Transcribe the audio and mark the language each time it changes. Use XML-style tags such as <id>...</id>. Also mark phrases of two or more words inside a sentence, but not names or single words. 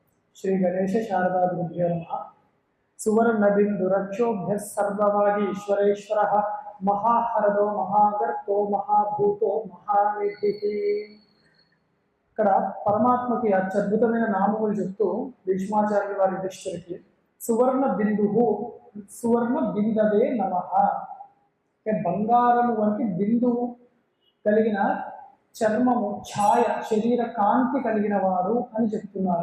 <sa>श्री गणेश शारदा गुरुभ्यो नमः। सुवर्णबिंदुरक्षोभ्यः सर्ववागीश्वरेश्वरः महाहरदो महागर्तो महाभूतो महानिधिः।</sa> <te>ఇక్కడ పరమాత్మకి అత్యద్భుతమైన నామములు చెప్తూ భీష్మాచార్యుల వారి యుధిష్ఠిరుడికి సువర్ణ బిందువు</te> <sa>సువర్ణ బిందవే నమః.</sa> <te>బంగారము వంటి బిందువు కలిగిన చర్మము ఛాయ శరీర కాంతి కలిగిన వాడు అని చెప్తున్నారు.</te>